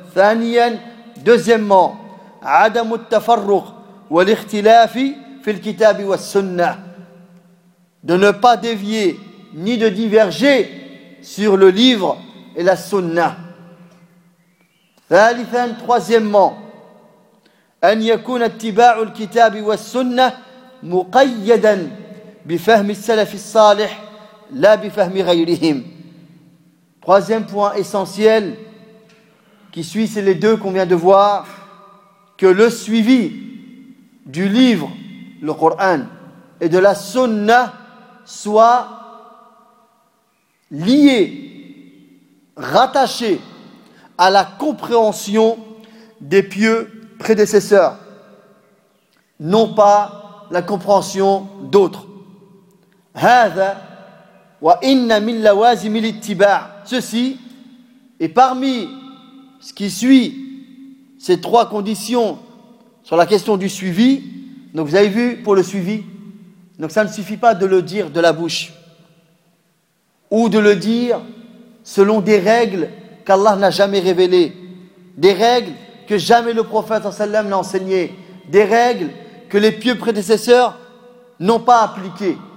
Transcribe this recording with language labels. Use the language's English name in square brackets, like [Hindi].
[Arabic] Thaniyan, [French] deuxièmement, [Arabic] عدم التفرق والاختلاف في الكتاب والسنة. [French] De ne pas dévier ni de diverger sur le livre et la sunna. [Arabic] ثالثا, [French] troisièmement, [Arabic] أن يكون اتباع الكتاب والسنة مقيدا بفهم السلف الصالح لا بفهم غيرهم. [French] Troisième point essentiel qui suit, c'est les deux qu'on vient de voir: que le suivi du livre, le Coran, et de la sunna soit lié, rattaché à la compréhension des pieux prédécesseurs, non pas la compréhension d'autres. [Arabic] هذا وإن من لوازم الاتباع. [French] Ceci est parmi ce qui suit ces trois conditions sur la question du suivi. Donc vous avez vu pour le suivi. Donc ça ne suffit pas de le dire de la bouche ou de le dire selon des règles qu'Allah n'a jamais révélées, des règles que jamais le prophète sallallahu alayhi wa sallam n'a enseignées, des règles que les pieux prédécesseurs n'ont pas appliquées.